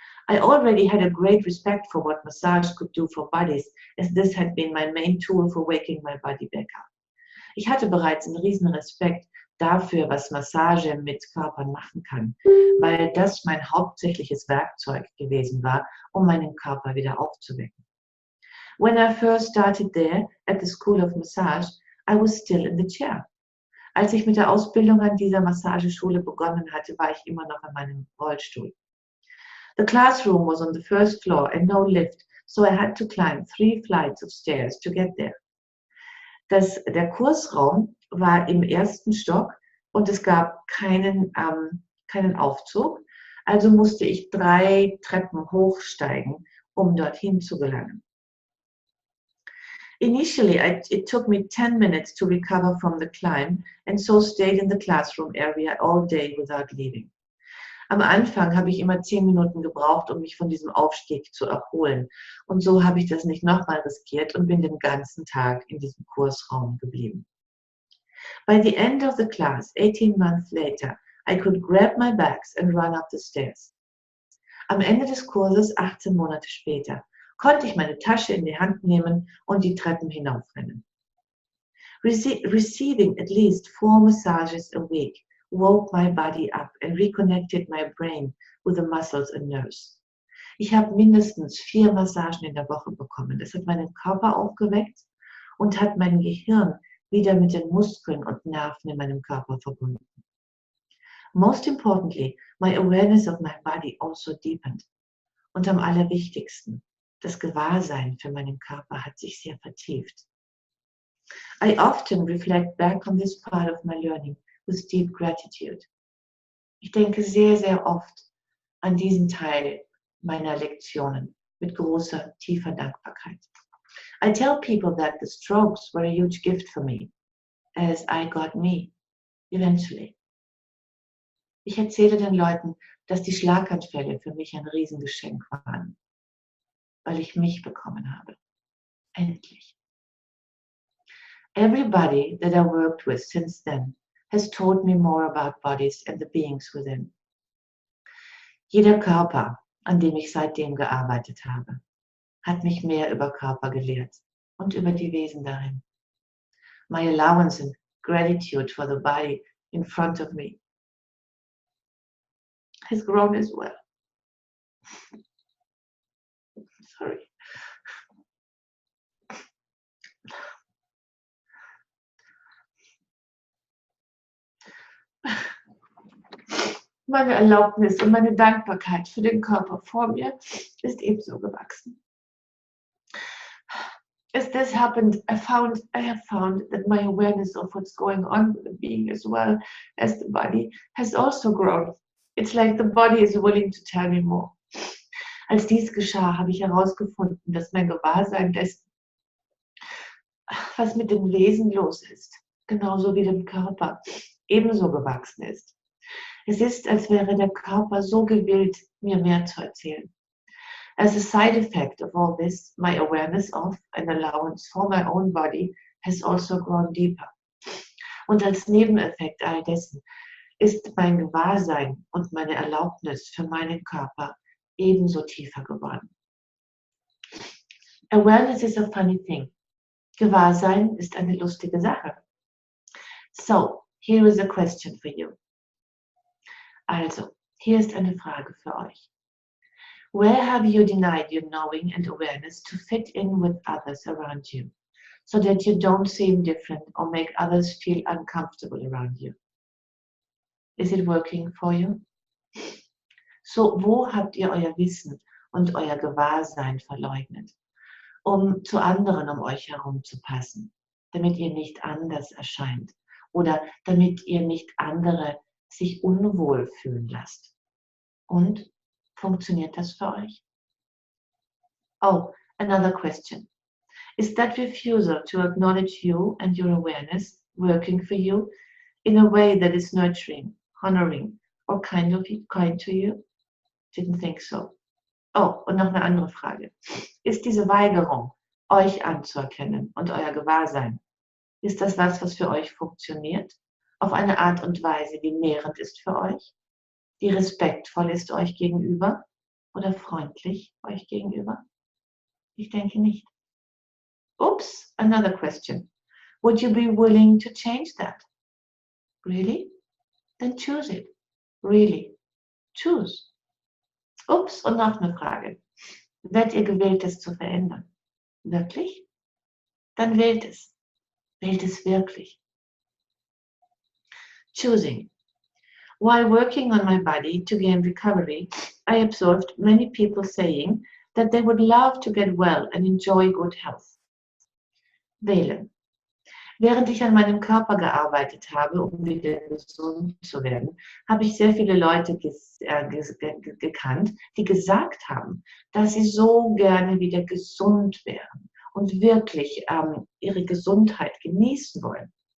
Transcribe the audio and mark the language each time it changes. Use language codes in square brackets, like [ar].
[en] I already had a great respect for what massage could do for bodies, as this had been my main tool for waking my body back up. [de] Ich hatte bereits einen riesen Respekt dafür, was Massage mit Körpern machen kann, weil das mein hauptsächliches Werkzeug gewesen war, um meinen Körper wieder aufzuwecken. [en] When I first started there at the School of Massage, I was still in the chair. [de] Als ich mit der Ausbildung an dieser Massageschule begonnen hatte, war ich immer noch in meinem Rollstuhl. [en] The classroom was on the first floor and no lift, so I had to climb 3 flights of stairs to get there. [de] Der Kursraum war im 1. Stock und es gab keinen Aufzug, also musste ich 3 Treppen hochsteigen, um dorthin zu gelangen. [en] Initially, it took me 10 minutes to recover from the climb and so stayed in the classroom area all day without leaving. [de] Am Anfang habe ich immer 10 Minuten gebraucht, um mich von diesem Aufstieg zu erholen. Und so habe ich das nicht nochmal riskiert und bin den ganzen Tag in diesem Kursraum geblieben. [en] By the end of the class, 18 months later, I could grab my bags and run up the stairs. [de] Am Ende des Kurses, 18 Monate später, konnte ich meine Tasche in die Hand nehmen und die Treppen hinaufrennen. [en] Receiving at least 4 massages a week woke my body up and reconnected my brain with the muscles and nerves. [de] Ich habe mindestens 4 Massagen in der Woche bekommen. Das hat meinen Körper aufgeweckt und hat mein Gehirn wieder mit den Muskeln und Nerven in meinem Körper verbunden. [en] Most importantly, my awareness of my body also deepened. [de] Und am allerwichtigsten, das Gewahrsein für meinen Körper hat sich sehr vertieft. [en] I often reflect back on this part of my learning with deep gratitude. [de] Ich denke sehr, sehr oft an diesen Teil meiner Lektionen mit großer, tiefer Dankbarkeit. [en] I tell people that the strokes were a huge gift for me, as I got me, eventually. [de] Ich erzähle den Leuten, dass die Schlaganfälle für mich ein Riesengeschenk waren, weil ich mich bekommen habe. Endlich. [en] Everybody that I worked with since then has taught me more about bodies and the beings within. [de] Jeder Körper, an dem ich seitdem gearbeitet habe, hat mich mehr über Körper gelehrt und über die Wesen darin. [en] My allowance and gratitude for the body in front of me has grown as well. Sorry. [de] Meine Erlaubnis und meine Dankbarkeit für den Körper vor mir ist ebenso gewachsen. [en] As this happened, I have found that my awareness of what's going on with the being as well as the body has also grown. It's like the body is willing to tell me more. [de] Als dies geschah, habe ich herausgefunden, dass mein Gewahrsein dessen, was mit dem Wesen los ist, genauso wie dem Körper, ebenso gewachsen ist. Es ist, als wäre der Körper so gewillt, mir mehr zu erzählen. [en] As a side effect of all this, my awareness of and allowance for my own body has also grown deeper. [de] Und als Nebeneffekt all dessen ist mein Gewahrsein und meine Erlaubnis für meinen Körper ebenso tiefer geworden. [en] Awareness is a funny thing. [de] Gewahrsein ist eine lustige Sache. [en] So, here is a question for you. [de] Also, hier ist eine Frage für euch. [en] Where have you denied your knowing and awareness to fit in with others around you, so that you don't seem different or make others feel uncomfortable around you? Is it working for you? [de] So, wo habt ihr euer Wissen und euer Gewahrsein verleugnet, um zu anderen um euch herum zu passen, damit ihr nicht anders erscheint oder damit ihr nicht andere sich unwohl fühlen lasst? Und funktioniert das für euch? [en] Oh, another question. Is that refusal to acknowledge you and your awareness working for you in a way that is nurturing, honoring, or kind to you? Didn't think so. [de] Oh, und noch eine andere Frage. Ist diese Weigerung, euch anzuerkennen und euer Gewahrsein, ist das was für euch funktioniert? Auf eine Art und Weise, die nährend ist für euch? Die respektvoll ist euch gegenüber oder freundlich euch gegenüber? Ich denke nicht. [en] Oops, another question. Would you be willing to change that? Really? Then choose it. Really? Choose. [de] Ups, und noch eine Frage. Werdet ihr gewillt, es zu verändern? Wirklich? Dann wählt es. Wählt es wirklich. [en] Choosing. While working on my body to gain recovery, I observed many people saying that they would love to get well and enjoy good health. [de] Wählen. Während ich an meinem Körper gearbeitet habe, um wieder gesund zu werden, habe ich sehr viele Leute gekannt, die gesagt haben, dass sie so gerne wieder gesund wären und wirklich ihre Gesundheit genießen wollen.